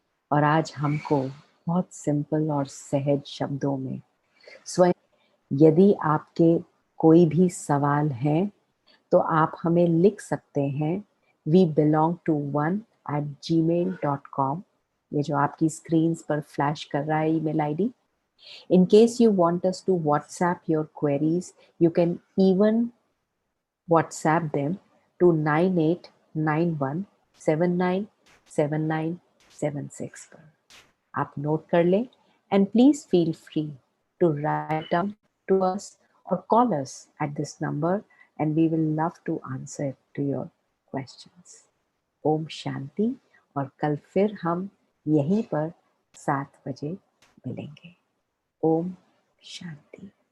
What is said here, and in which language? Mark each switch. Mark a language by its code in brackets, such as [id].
[hi] और आज हमको बहुत सिंपल और सहज शब्दों में स्वयं, यदि आपके कोई भी सवाल हैं तो आप हमें लिख सकते हैं webelong1@gmail.com, ये जो आपकी स्क्रीन पर फ्लैश कर रहा है email ID. [en] In case you want us to WhatsApp your queries, you can even WhatsApp them to 9891797976 [hi] पर। आप नोट कर लें [en] and please feel free to write down to us or call us at this number, and we will love to answer to your questions. [hi] Om Shanti. और कल फिर हम यहीं पर 7 बजे मिलेंगे। ओम शांति।